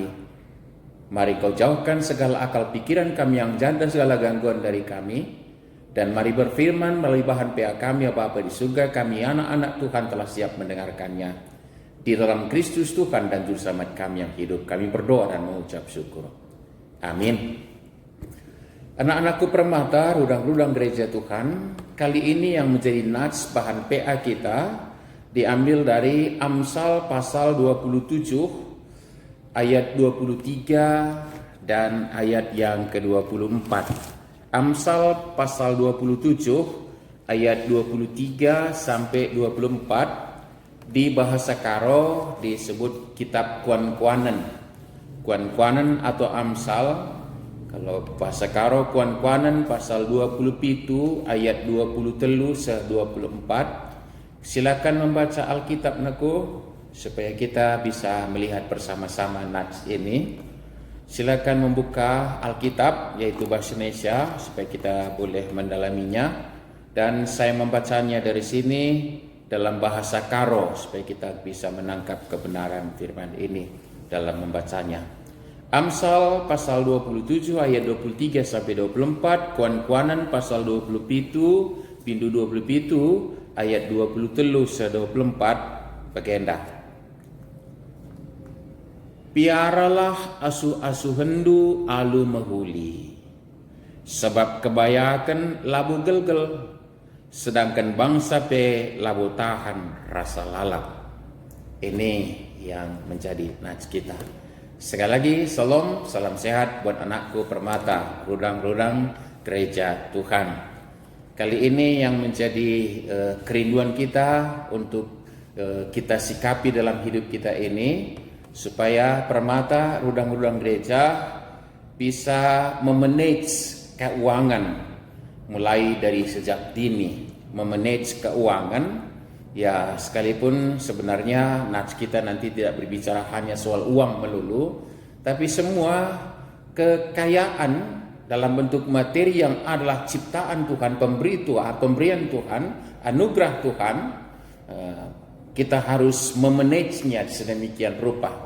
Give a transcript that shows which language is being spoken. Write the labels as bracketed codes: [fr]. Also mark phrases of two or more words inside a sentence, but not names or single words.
[id] Mari Kau jauhkan segala akal pikiran kami yang jahat dan segala gangguan dari kami. Dan mari berfirman melalui bahan PA kami, Bapa di surga, kami anak-anak Tuhan telah siap mendengarkannya. Di dalam Kristus Tuhan dan Juru Selamat kami yang hidup, kami berdoa dan mengucap syukur. Amin. Anak-anakku permata, rudang-rudang gereja Tuhan, kali ini yang menjadi nats bahan PA kita diambil dari Amsal pasal 27 ayat 23 dan ayat yang ke-24. Amsal pasal 27 ayat 23 sampai 24 di bahasa Karo disebut kitab Kuan-Kuanen. Kuan-Kuanen atau Amsal, kalau bahasa Karo Kuan-Kuanen pasal 27 ayat 23 se 24. Silakan membaca Alkitab naku supaya kita bisa melihat bersama-sama nats ini. Silakan membuka Alkitab yaitu bahasa Indonesia supaya kita boleh mendalaminya, dan saya membacanya dari sini dalam bahasa Karo supaya kita bisa menangkap kebenaran firman ini dalam membacanya. Amsal pasal 27 ayat 23 sampai 24, Kuan-Kuanen pasal 27 pintu 27 ayat 23 se 24 bagenda. [btx] Piaralah asu-asu hendu alu mahuli, sebab kebayakan labu gelgel, sedangkan bangsa pe labu tahan rasa lalap. [id] Ini yang menjadi nats kita. Sekali lagi, salam sehat buat anakku permata, rudang-rudang gereja Tuhan. Kali ini yang menjadi kerinduan kita untuk kita sikapi dalam hidup kita ini, supaya permata rudang-rudang gereja bisa memanage keuangan mulai dari sejak dini. Memanage keuangan, ya sekalipun sebenarnya nats kita nanti tidak berbicara hanya soal uang melulu, tapi semua kekayaan dalam bentuk materi yang adalah ciptaan Tuhan, pemberian Tuhan, anugerah Tuhan, kita harus memanagenya sedemikian rupa.